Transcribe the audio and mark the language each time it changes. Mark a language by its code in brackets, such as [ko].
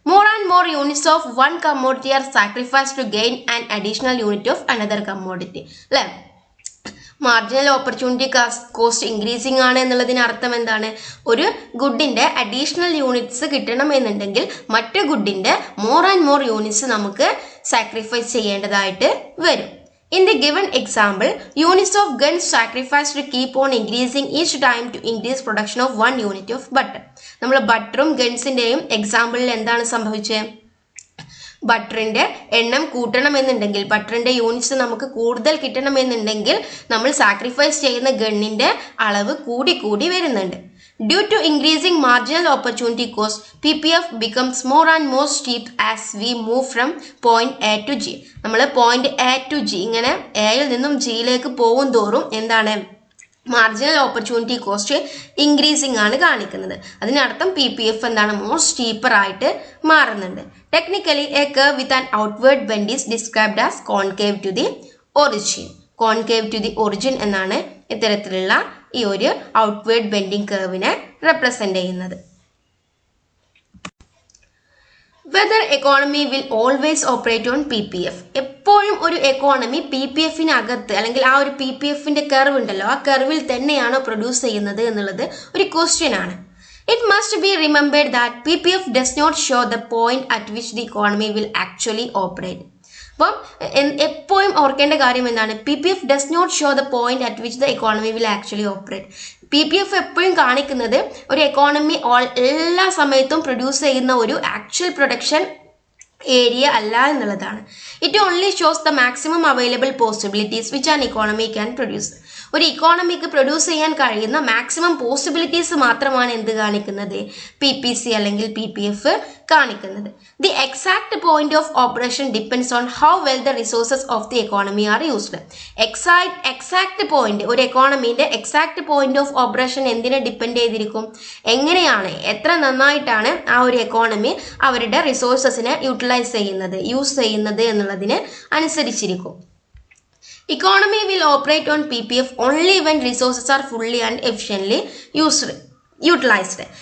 [en] More and more units of 1 commodity are sacrifice to gain an additional unit of another commodity അല്ലെ. [ml] Marginal opportunity cost increasing ആണ് എന്നുള്ളതിന് അർത്ഥം എന്താണ്? ഒരു ഗുഡിന്റെ additional units കിട്ടണം എന്നുണ്ടെങ്കിൽ മറ്റു ഗുഡിന്റെ മോർ ആൻഡ് മോർ യൂണിറ്റ്സ് നമുക്ക് സാക്രിഫൈസ് ചെയ്യേണ്ടതായിട്ട് വരും. [en] In the given example, units of guns sacrificed to keep on increasing each time to increase production of 1 unit of butter. [ml] നമ്മൾ ബട്ടറും ഗൺസിന്റെയും എക്സാമ്പിളിൽ എന്താണ് സംഭവിച്ചത്? ബട്ടറിന്റെ എണ്ണം കൂട്ടണമെന്നുണ്ടെങ്കിൽ ബട്ടറിന്റെ യൂണിറ്റ്സ് നമുക്ക് കൂടുതൽ കിട്ടണമെന്നുണ്ടെങ്കിൽ നമ്മൾ സാക്രിഫൈസ് ചെയ്യുന്ന ഗണ്ണിന്റെ അളവ് കൂടി കൂടി വരുന്നുണ്ട്. [en] Due to increasing marginal opportunity cost, PPF becomes more and more steep as we move from point A to G. [ml] നമ്മൾ പോയിന്റ് A to G ഇങ്ങനെ എയിൽ നിന്നും ജിയിലേക്ക് പോകും തോറും എന്താണ് മാർജിനൽ ഓപ്പർച്യൂണിറ്റി കോസ്റ്റ് ഇൻക്രീസിങ് ആണ് കാണിക്കുന്നത്. അതിനർത്ഥം PPF എന്താണ്, മോർ സ്റ്റീപ്പർ ആയിട്ട് മാറുന്നുണ്ട്. [en] Technically a curve with an outward bend is described as concave to the origin. [ml] Concave to the origin എന്നാണ് ഇത്തരത്തിലുള്ള ഈ ഒരു ഔട്ട്വേർഡ് ബെൻഡിങ് കർവിനെ റെപ്രസെന്റ് ചെയ്യുന്നത്. [en] Whether economy will always operate on PPF. [ml] എപ്പോഴും ഒരു എക്കോണമി PPFനകത്ത് അല്ലെങ്കിൽ ആ ഒരു PPFന്റെ കർവ് ഉണ്ടല്ലോ, ആ കർവിൽ തന്നെയാണോ പ്രൊഡ്യൂസ് ചെയ്യുന്നത് എന്നുള്ളത് ഒരു ക്വസ്റ്റ്യൻ ആണ്. [en] It must be remembered that PPF does not show the point at which the economy will actually operate. [ml] അപ്പം എപ്പോഴും ഓർക്കേണ്ട കാര്യം എന്താണ്, [en] PPF does not show the point at which the economy will actually operate. [ml] PPF എപ്പോഴും കാണിക്കുന്നത് ഒരു economy എല്ലാ സമയത്തും പ്രൊഡ്യൂസ് ചെയ്യുന്ന ഒരു ആക്ച്വൽ പ്രൊഡക്ഷൻ ഏരിയ അല്ല എന്നുള്ളതാണ്. [en] It only shows the maximum available possibilities which an economy can produce. [ml] ഒരു ഇക്കോണമിക്ക് പ്രൊഡ്യൂസ് ചെയ്യാൻ കഴിയുന്ന മാക്സിമം പോസിബിലിറ്റീസ് മാത്രമാണ് എന്ത് കാണിക്കുന്നത്, PPC അല്ലെങ്കിൽ PPF കാണിക്കുന്നത്. [en] The exact point of operation depends on how well the resources of the economy are used. [ml] Exact point, ഒരു എക്കോണമിന്റെ exact point of operation എന്തിനെ ഡിപ്പെൻഡ് ചെയ്തിരിക്കും, എങ്ങനെയാണ്, എത്ര നന്നായിട്ടാണ് ആ ഒരു എക്കോണമി അവരുടെ റിസോഴ്സസിനെ യൂസ് ചെയ്യുന്നത് എന്നുള്ളതിന് അനുസരിച്ചിരിക്കും. [en] Economy will operate on PPF only when resources are fully and efficiently utilized.